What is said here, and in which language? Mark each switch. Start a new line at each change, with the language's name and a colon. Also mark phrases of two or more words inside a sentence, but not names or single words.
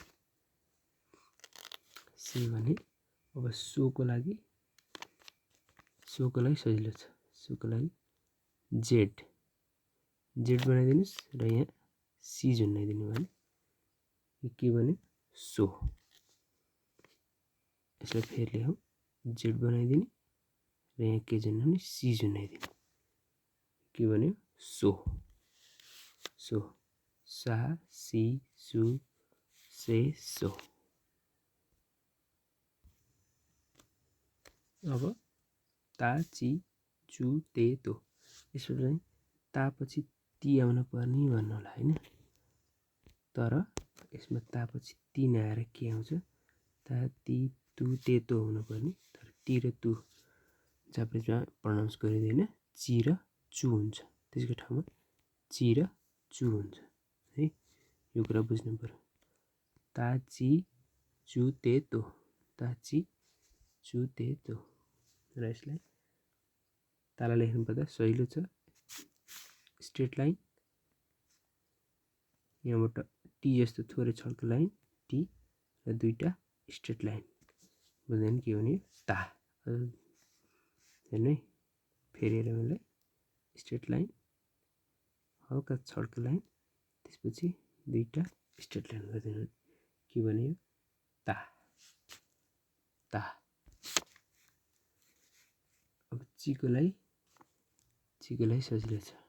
Nepali: भने अब सोको लागि सजिलो छ सोको लागि जेड बनाइदिनुहोस् र यहाँ सी झुन्डाइदिनु भने के भने सो यसलाई फेरि लेखौँ जेड बनाइदिने र यहाँ के झुन्डाउने सी झुन्डाइदिने के भन्यो सो
Japanese: そ さ し す せ そ.
Nepali: अब
Japanese: た ち つ て と
Nepali: यसो चाहिँ ता पछि ती आउन पर्ने भन्नु होला हैन तर यसमा ता पछि ती नआएर के आउँछ
Japanese: た てぃ とぅ て と
Nepali: हुनु पर्ने तर ती र तु जापानिजमा प्रनाउन्स गरिँदैन ची र चु हुन्छ त्यसको ठाउँमा ची र चु हुन्छ है यो कुरा बुझ्नु पर्यो
Japanese: た ち つ て と た ち つ て と
Nepali: र यसलाई ताला लेख्नु पर्दा सजिलो छ
English: straight line
Nepali: यहाँबाट टी जस्तो थोरै छड्को लाइन टी र दुईटा
English: straight line
Nepali: बुझ्दैन के भने ता हेर्नु है फेरि हेरौँ यसलाई
English: straight line
Nepali: हल्का छड्को लाइन त्यसपछि दुईटा स्ट्रेट लाइन गरिदिनु के भन्यो ता ता अब चीको लागि सजिलो छ